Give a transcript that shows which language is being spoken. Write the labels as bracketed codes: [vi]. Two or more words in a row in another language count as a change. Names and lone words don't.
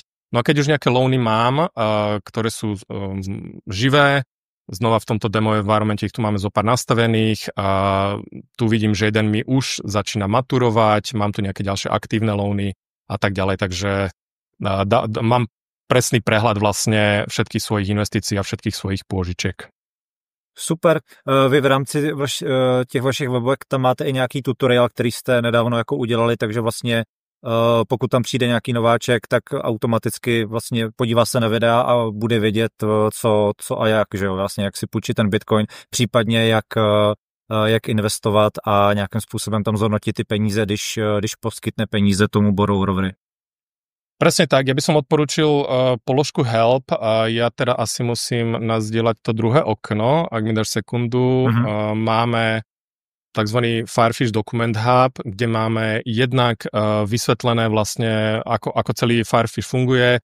[sk] No a keď už nejaké loany mám, ktoré sú živé, znova v tomto demo environmente ich tu máme zo pár nastavených, tu vidím, že jeden mi už začína maturovať, mám tu nejaké ďalšie aktívne loany a tak ďalej, takže mám presný prehľad vlastne všetkých svojich investícií a všetkých svojich pôžičiek. Super. [cs] Vy v rámci těch vašich webovek tam máte i nějaký tutoriál, který jste nedávno jako udělali, takže vlastně pokud tam přijde nějaký nováček, tak automaticky vlastně podívá se na videa a bude vědět, co a jak, že jo, vlastně jak si půjčit ten Bitcoin, případně jak investovat a nějakým způsobem tam zhodnotit ty peníze, když poskytne peníze tomu borrowerovi. [sk] Presne tak, ja by som odporučil položku Help a ja teda asi musím nazdieľať to druhé okno, ak mi dáš sekundu. Máme tzv. Firefish Document Hub, kde máme jednak vysvetlené vlastne, ako celý Firefish funguje.